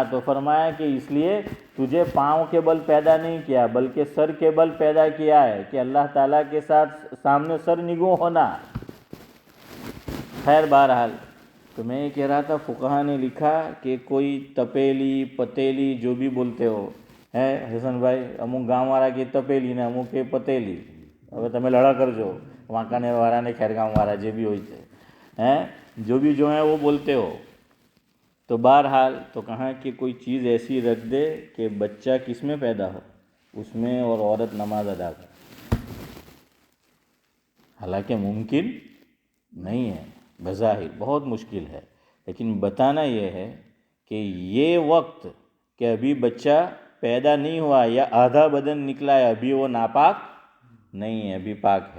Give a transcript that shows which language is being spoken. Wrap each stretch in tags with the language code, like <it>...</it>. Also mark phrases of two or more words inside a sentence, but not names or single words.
<ur>تو فرمایا کہ اس لیے تجھے پاؤں کے بل پیدا نہیں کیا بلکہ سر کے بل پیدا کیا ہے کہ اللہ تعالیٰ کے ساتھ سامنے سر نگو ہونا. خیر بہرحال، تو میں یہ کہہ رہا تھا فقہا نے لکھا کہ کوئی تپیلی پتیلی جو بھی بولتے ہو ہے حسن بھائی، اموک گاؤں والا کی تپیلی نے اموک کے پتیلی،</ur> <gu>હવે તમે લડા કરજો વાંકાનેર વાળા ને ખેરગામ વાળા જે</gu> <ur>بھی ہوئی تھے ہیں، جو بھی جو ہیں وہ بولتے ہو. تو بہرحال تو کہاں کہ کوئی چیز ایسی رکھ دے کہ بچہ کس میں پیدا ہو اس میں، اور عورت نماز ادا کرے. حالانکہ ممکن نہیں ہے، بظاہر بہت مشکل ہے، لیکن بتانا یہ ہے کہ یہ وقت کہ ابھی بچہ پیدا نہیں ہوا یا آدھا بدن نکلا ہے، ابھی وہ ناپاک نہیں ہے، ابھی پاک ہے.</ur>